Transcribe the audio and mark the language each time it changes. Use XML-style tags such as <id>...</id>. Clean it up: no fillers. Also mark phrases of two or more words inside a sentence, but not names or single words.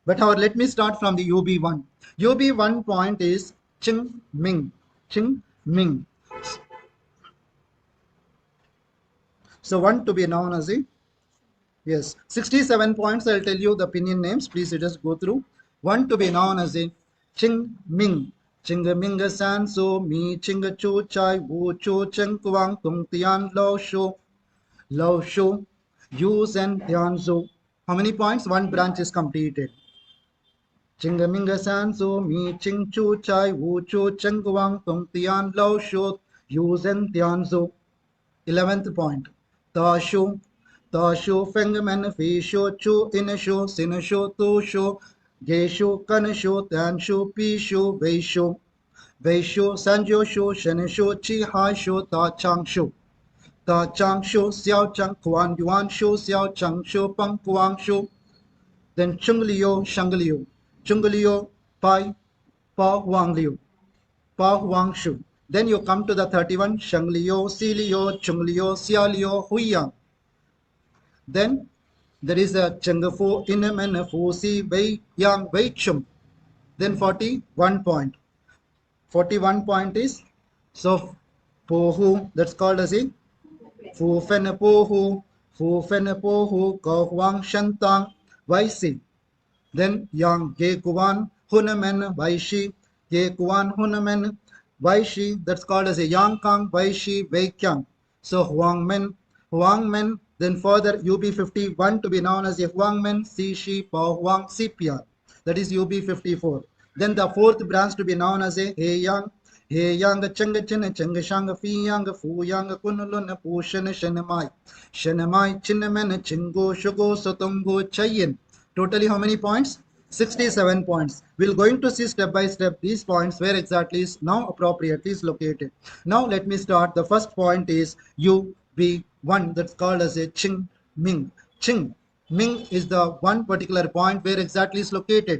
<en>But however, let me start from the UB1. UB1 point is Ching Ming. Ching Ming. So 1 to be known as a, yes, 67 points. I'll tell you the opinion names. Please you just go through. 1 to be known as a Ching Ming. Ching Ming San So Mi Ching Chu Chai Wu Chu Cheng Kuang Tung Tian Lo Shu Lo Shu Yu Zen Tian Zu. How many points? One branch is completed. Ching Ming San So Mi Ching Chu Chai Wu Chu Cheng Kuang Tung Tian Lo Shu Yu Zen Tian Zu. 11th point. Ta shu, ta shu, feng men, fi shu, chu, in shu, sin shu, tu shu, ge shu, kan shu, tan shu, pi shu, wei shu, san jo shu, shen shu, chi hai shu, ta chang shu. Ta chang shu, xiao chang, kuan yuan shu, xiao chang shu, pang kuang shu. Then chung liu, shang liu. Chung liu, pai, pa wang liu. Pa Huang Shu. Then you come to the 31, Sheng Liu, Si Liu, Chung Liu, Xia Liu, Hui Yang. Then there is a Cheng Fu, Inem and Fu Si, Wei Yang, Wei Chum. Then 41 point. 41 point is, so Po Hu, that's called as a Fu Fen Po Hu, Fu Fen Po Hu, Ko Huang Shen Tang, Wei Si. Then Yang Ge Kuan Hunamen Waishi Ge Kuan Hunamen Waishi, that's called as a Yang Kang Waishi Wei Kyang. So Huang Men, then further UB51 to be known as a Huang Men Si Shi Pa Huang Si Pia, that is UB54. Then the fourth branch to be known as a He Yang Cheng Chen Cheng Shang Fi Yang Fu Yang Kunulun Pu Shen Mai Chinmen Chingo Shugo Sotongo Chayin. Totally how many points? 67 points. We're going to see step by step these points where exactly is now appropriately is located. Now let me start. The first point is UB1, that's called as a Ching Ming. Ching Ming is the one particular point where exactly is located.</en>